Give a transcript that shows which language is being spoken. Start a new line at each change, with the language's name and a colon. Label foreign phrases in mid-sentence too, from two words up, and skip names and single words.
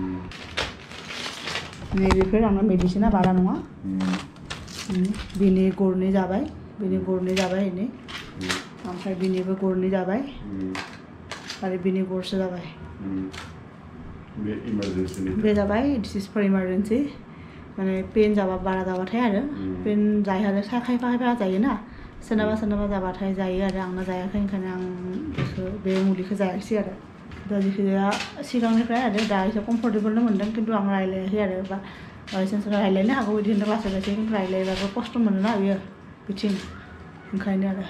Bodo: नैबेफोर आंना मेडिसिना बारा नङा बिनि गरनै जाबाय इनि ओमफ्राय बिनिबो गरनै जाबाय आरो बिनि गरसे जाबाय बे इमारजेन्सिनि बे जाबाय
English: this is for emergency
Bodo: माने पेन जाबा बारा जाबाथाय आरो पेन जायो आरो खायफा खायफा जायोना सोरनाबा सोरनाबा जाबाथाय जायो आरो आंना जायाखै ओंखायनो आं बेखौ बे मुलिखौ जायाखिसै आरो दा जिखिजाया सिगांनिफ्राय आरो दा एसे कमफर्टेबोल मोनदों खिन्थु आं रायलायाखै आरो बा बायसान्स रायलायनो हागौ बिदि होनना लासै खिन्थु रायलायबाबो खस्थ' मोनोना बियो बिथिं ओंखायनो आरो